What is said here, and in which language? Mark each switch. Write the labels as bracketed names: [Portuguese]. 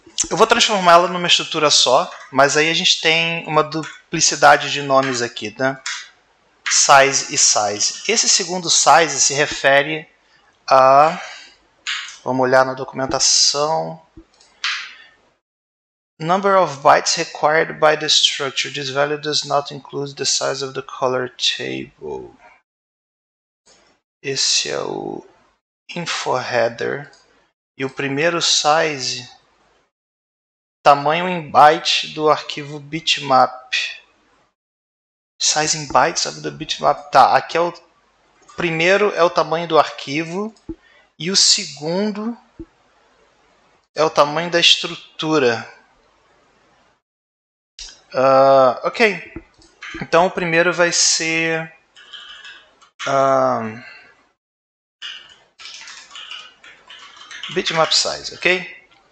[Portuguese] Eu vou transformá-la numa estrutura só, mas aí a gente tem uma duplicidade de nomes aqui, né? Size e size. Esse segundo size se refere a... Vamos olhar na documentação. [English] Number of bytes required by the structure. This value does not include the size of the color table. [Portuguese] Esse é o info header. E o primeiro size, tamanho em byte do arquivo bitmap. [English] Size in bytes of the bitmap. [Portuguese] Tá, aqui é o primeiro é o tamanho do arquivo e o segundo é o tamanho da estrutura. Ok. Então o primeiro vai ser bitmap size, ok?